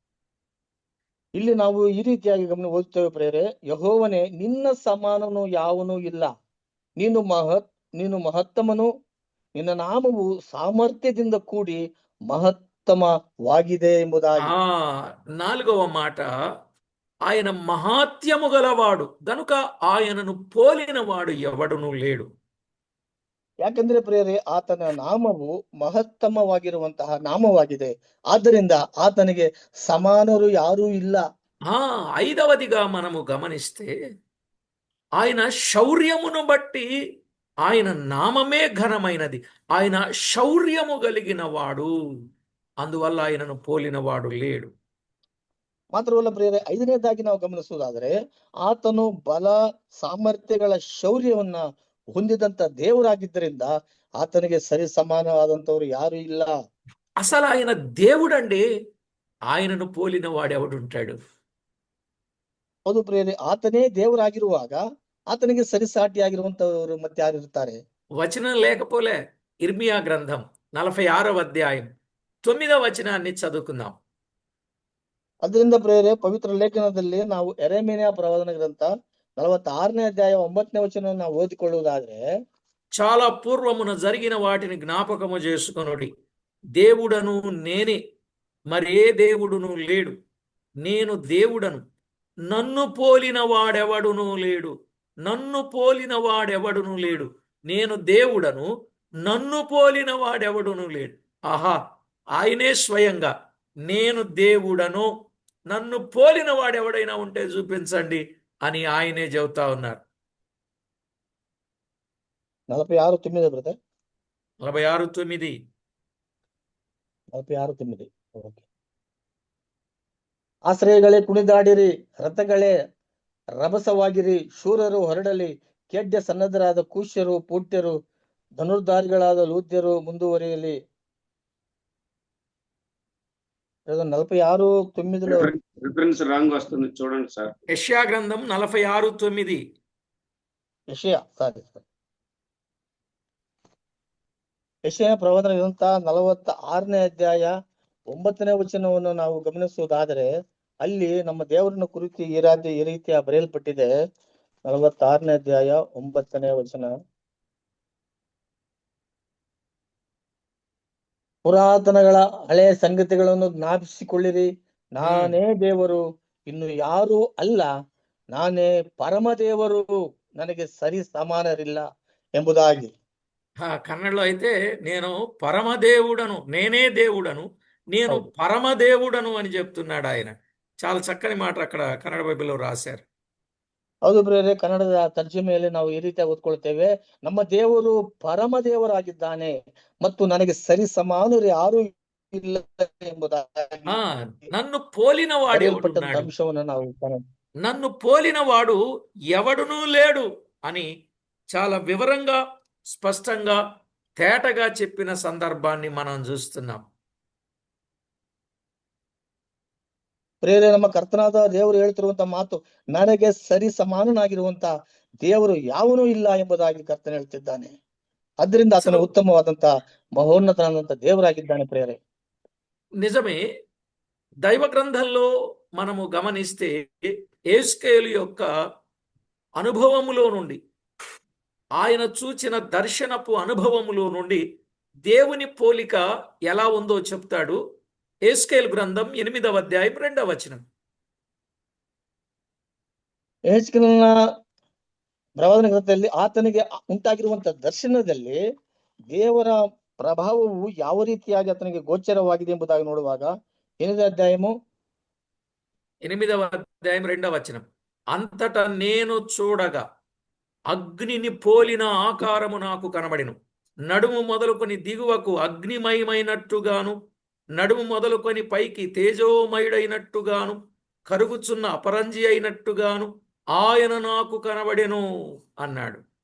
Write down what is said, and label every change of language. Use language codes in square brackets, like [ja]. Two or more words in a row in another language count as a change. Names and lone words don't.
[kn] ಇಲ್ಲಿ ನಾವು ಈ ರೀತಿಯಾಗಿ ಓದುತ್ತೇವೆ ಪ್ರೇರೆ, ಯೆಹೋವನೇ ನಿನ್ನ ಸಮಾನನು ಯಾವನೂ ಇಲ್ಲ, ನೀನು ಮಹತ್ತಮನು, ನಿನ್ನ ನಾಮವು ಸಾಮರ್ಥ್ಯದಿಂದ ಕೂಡಿ ಮಹತ್ತಮವಾಗಿದೆ ಎಂಬುದಾಗಿ. [te] 4వ మాట, ఆయన మహాత్యము గలవాడు గనుక ఆయనను పోలినవాడు ఎవడునూ లేడు. [kn] ಯಾಕಂದ್ರೆ ಪ್ರೇರೆ ಆತನ ನಾಮವು ಮಹತ್ತಮವಾಗಿರುವಂತಹ ನಾಮವಾಗಿದೆ, ಆದ್ದರಿಂದ ಆತನಿಗೆ ಸಮಾನರು ಯಾರೂ ಇಲ್ಲ. [te] 5వదిగా మనము గమనిస్తే ఆయన శౌర్యమును బట్టి ఆయన నామమే ఘనమైనది, ఆయన శౌర్యము కలిగిన వాడు, అందువల్ల ఆయనను పోలినవాడు లేడు. [kn] ಮಾತ್ರವಲ್ಲ ಪ್ರೇರೆ, 5ನೇದಾಗಿ ನಾವು ಗಮನಿಸುವುದಾದರೆ ಆತನು ಬಲ ಸಾಮರ್ಥ್ಯಗಳ ಶೌರ್ಯವನ್ನ ಹೊಂದಿದಂತ ದೇವರಾಗಿದ್ದರಿಂದ ಆತನಿಗೆ ಸರಿ ಸಮಾನವಾದಂತವ್ರು ಯಾರು ಇಲ್ಲ. [te] అసలు ఆయన దేవుడండి, ఆయనను పోలిన వాడెవడుంటాడు? [kn] ಹೌದು ಪ್ರೇರೆ, ಆತನೇ ದೇವರಾಗಿರುವಾಗ ಆತನಿಗೆ ಸರಿಸಾಟಿಯಾಗಿರುವಂತವರು ಮತ್ತೆ ಯಾರು ಇರ್ತಾರೆ? [te] వచనం లేకపోలే. ఇర్మియా గ్రంథం 46వ అధ్యాయం 9వ వచనాన్ని చదువుకుందాం. [kn] ಅದರಿಂದ ಪ್ರೇರೆ ಪವಿತ್ರ ಲೇಖನದಲ್ಲಿ ನಾವು ಯೆರೆಮೀಯನ ಪ್ರವಾದನ ಗ್ರಂಥ 46ನೇ ಅಧ್ಯಾಯ 9ನೇ ವಚನ ನಾವು ಓದಿಕೊಳ್ಳುವುದಾದ್ರೆ, [te] చాలా పూర్వమున జరిగిన వాటిని జ్ఞాపకము చేసుకొనుడి. దేవుడను నేనే, మరే దేవుడును లేడు. నేను దేవుడను, నన్ను పోలిన వాడెవడునూ లేడు. నన్ను పోలిన వాడెవడునూ లేడు. నేను దేవుడను, నన్ను పోలిన వాడెవడునూ లేడు. ఆహా, ఆయనే స్వయంగా నేను దేవుడను, నన్ను పోలిన వాడెవడైనా ఉంటే చూపించండి అని ఆయనే చెబుతా ఉన్నారు. 46:9 బ్రదర్. 46:9. 46:9. [kn] ಓಕೆ. ಆಶ್ರಯಗಳೇ ಕುಣಿದಾಡಿರಿ, ರಥಗಳೇ ರಭಸವಾಗಿರಿ, ಶೂರರು ಹೊರಡಲಿ, ಖೇಡ್ಯ ಸನ್ನದ್ಧರಾದ ಕೂಶ್ಯರು, ಪೂಟ್ಯರು, ಧನುರ್ಧಾರಿಗಳಾದ ಲೂದ್ಯರು ಮುಂದುವರಿಯಲಿ. [te] 46:9లో [en] reference wrong [te] వస్తుంది చూడండి సార్. యెషయా గ్రంథం 46:9. [kn] ಯೆಶಯ ಯೆಶಯ ಪ್ರವಾದನ ಗ್ರಂಥ 46ನೇ ಅಧ್ಯಾಯ 9ನೇ ವಚನವನ್ನು ನಾವು ಗಮನಿಸುವುದಾದರೆ ಅಲ್ಲಿ ನಮ್ಮ ದೇವರನ್ನ ಕುರಿತು ಈ ರೀತಿಯ ಬರೆಯಲ್ಪಟ್ಟಿದೆ. 46ನೇ ಅಧ್ಯಾಯ 9ನೇ ವಚನ, ಪುರಾತನಗಳ ಹಳೆಯ ಸಂಗತಿಗಳನ್ನು ಜ್ಞಾಪಿಸಿಕೊಳ್ಳಿರಿ, ನಾನೇ ದೇವರು, ಇನ್ನು ಯಾರೂ ಅಲ್ಲ, ನಾನೇ ಪರಮದೇವರು, ನನಗೆ ಸರಿ ಸಮಾನರಿಲ್ಲ ಎಂಬುದಾಗಿ. [te] కన్నడలో అయితే నేను పరమదేవుడను, నేనే దేవుడను, నేను పరమదేవుడను అని చెప్తున్నాడు ఆయన. చాలా చక్కని మాట అక్కడ కన్నడ బైబిల్లో రాశారు. [kn] ಹೌದು ಬ್ರದರ್, ಕನ್ನಡದ ತರ್ಜಮೆಯಲ್ಲಿ ನಾವು ಈ ರೀತಿಯಾಗಿ ಓದ್ಕೊಳ್ತೇವೆ, ನಮ್ಮ ದೇವರು ಪರಮ ದೇವರಾಗಿದ್ದಾನೆ ಮತ್ತು ನನಗೆ ಸರಿ ಸಮಾನರು ಯಾರು ಇಲ್ಲ ಎಂಬುದಾಗಿ ಆ [te] నన్ను పోలిన [kn] ಬರೆಯಲ್ಪಟ್ಟಂತ [te] వాడెవడున్నాడు, [kn] ಅಂಶವನ್ನು ನಾವು [te] నన్ను పోలిన వాడు ఎవడునూ లేడు అని చాలా వివరంగా, స్పష్టంగా, తేటగా చెప్పిన సందర్భాన్ని మనం చూస్తున్నాం. [kn] ಪ್ರೇರೆ ನಮ್ಮ ಕರ್ತನಾದ ದೇವರು ಹೇಳ್ತಿರುವಂತ ಮಾತು, ನನಗೆ ಸರಿ ಸಮಾನನಾಗಿರುವಂತ ದೇವರು ಯಾವನೂ ಇಲ್ಲ ಎಂಬುದಾಗಿ ಕರ್ತನ ಹೇಳ್ತಿದ್ದಾನೆ. ಅದರಿಂದ ಆತನು [te] అసలు [kn] ಉತ್ತಮವಾದಂತ ಮಹೋನ್ನತನಾದಂತ ದೇವರಾಗಿದ್ದಾನೆ ಪ್ರೇರೆ. [te] నిజమే. దైవ గ్రంథంలో మనము గమనిస్తే యేస్కేలు యొక్క అనుభవములో నుండి, ఆయన చూచిన దర్శనపు అనుభవములో నుండి దేవుని పోలిక ఎలా ఉందో చెప్తాడు. యేస్కేలు గ్రంథం 8వ అధ్యాయం 2వ వచనం. [kn] ಯೆಹೆಜ್ಕೇಲನ ಪ್ರವಾದನ ಗ್ರಂಥದಲ್ಲಿ ಆತನಿಗೆ ಉಂಟಾಗಿರುವಂತ ದರ್ಶನದಲ್ಲಿ ದೇವರ ಪ್ರಭಾವವು ಯಾವ ರೀತಿಯಾಗಿ ಆತನಿಗೆ ಗೋಚರವಾಗಿದೆ ಎಂಬುದಾಗಿ ನೋಡುವಾಗ [te] 8వ అధ్యాయము 8వ అధ్యాయం 2వ వచనం. అంతటా నేను చూడగా అగ్నిని పోలిన ఆకారము నాకు కనబడెను. నడుము మొదలుకొని దిగువకు అగ్నిమయమైనట్టుగాను, నడుము మొదలుకొని పైకి తేజోమయుడైనట్టుగాను, కరుగుచున్న అపరంజి అయినట్టుగాను ఆయన నాకు కనబడెను అన్నాడు.